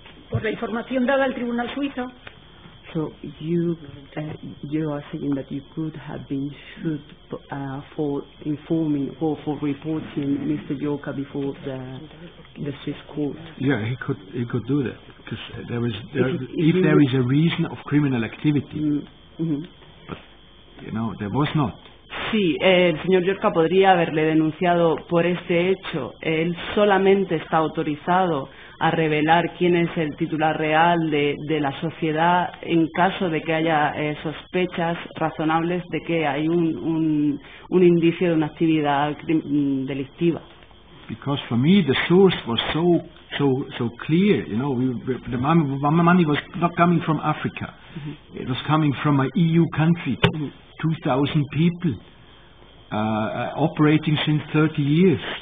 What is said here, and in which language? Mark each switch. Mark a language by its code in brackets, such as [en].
[es] Por la información dada al tribunal suizo. [en] So you are saying that you could have been sued for informing or for reporting Mr. Llorca before the Swiss court. Yeah, he could do that because if there is a reason of criminal activity, but there was not. [es] Sí, el señor Llorca podría haberle denunciado por este hecho. Él solamente está autorizado a revelar quién es el titular real de la sociedad en caso de que haya sospechas razonables de que hay un indicio de una actividad delictiva. [en] Because for me the source was so clear, the money was not coming from Africa. It was coming from an EU country. 2,000 people operating since 30 years.